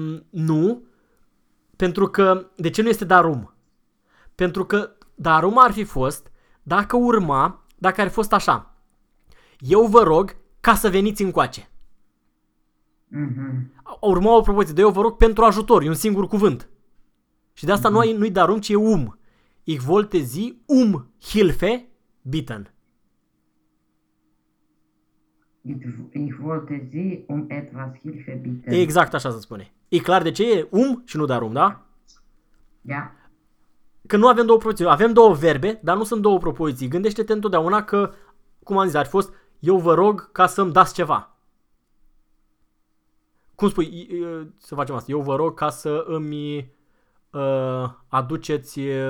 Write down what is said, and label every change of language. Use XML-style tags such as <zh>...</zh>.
<ro>Nu, pentru că, de ce nu este darum? Pentru că darum ar fi fost, dacă urma, dacă ar fi fost așa, eu vă rog ca să veniți încoace. Uh-huh. Urma o propoziție, de eu vă rog pentru ajutor, e un singur cuvânt. Și de asta uh-huh. nu-i darum, ci e um.</ro> <de>Ich wollte Sie Hilfe bitten. Ich wollte Sie etwas Hilfe bitten.</de> <ro>Exact așa se spune. E clar de ce e și nu darum, da? Da. Că nu avem două propoziții. Avem două verbe, dar nu sunt două propoziții. Gândește-te întotdeauna că, cum am zis, ar fi fost, eu vă rog ca să-mi dați ceva. Cum spui, să facem asta, eu vă rog ca să îmi aduceți...</ro>